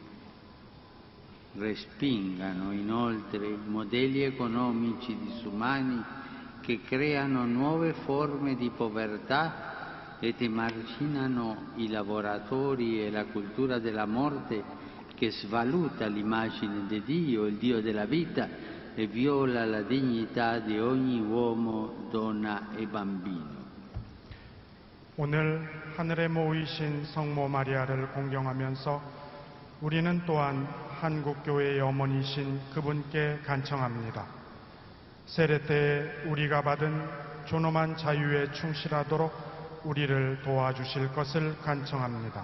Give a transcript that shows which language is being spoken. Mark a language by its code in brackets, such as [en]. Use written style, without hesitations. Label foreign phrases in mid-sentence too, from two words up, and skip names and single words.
[it] Respingano inoltre modelli economici disumani che creano nuove forme di povertà ed emarginano i lavoratori e la cultura della morte che svaluta l'immagine di Dio, il Dio della vita, e viola la dignità di ogni uomo, donna e bambino. [ko] 오늘 하늘에 모이신 성모 마리아를 공경하면서 우리는 또한 한국교회의 어머니신 그분께 간청합니다. 세례 때 우리가 받은 존엄한 자유에 충실하도록 우리를 도와주실 것을 간청합니다.